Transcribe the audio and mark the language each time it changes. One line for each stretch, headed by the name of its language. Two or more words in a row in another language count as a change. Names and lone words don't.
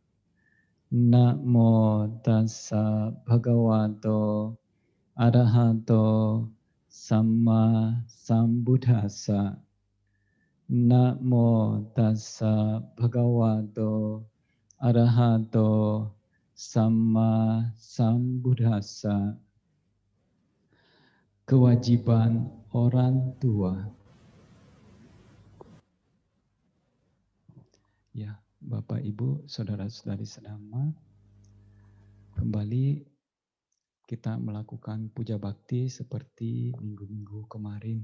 Pali: Namo tassa bhagavato arahato samma sambuddhassa. Namo tassa bhagavato arahato samma sambuddhassa.
Indonesian: Kewajiban orang tua. Ya, Bapak Ibu, saudara-saudari sedama, kembali kita melakukan puja bakti seperti minggu-minggu kemarin.